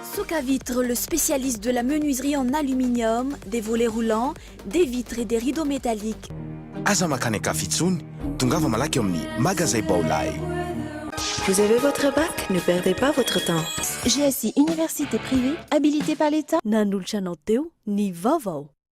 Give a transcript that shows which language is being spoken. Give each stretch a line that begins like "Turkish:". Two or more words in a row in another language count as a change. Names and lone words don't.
French: Vitre, le spécialiste de la menuiserie en aluminium, des volets roulants, des vitres et des rideaux métalliques.
Malagasy: Aza makany akafitsony, tongava malaky eo amin'ny magasin Baolay.
French: Vous avez votre bac? Ne perdez pas votre temps. GSI Université privée, habilitée par l'État.
Malagasy: Nanolotra anao teo, ny VAOVAO.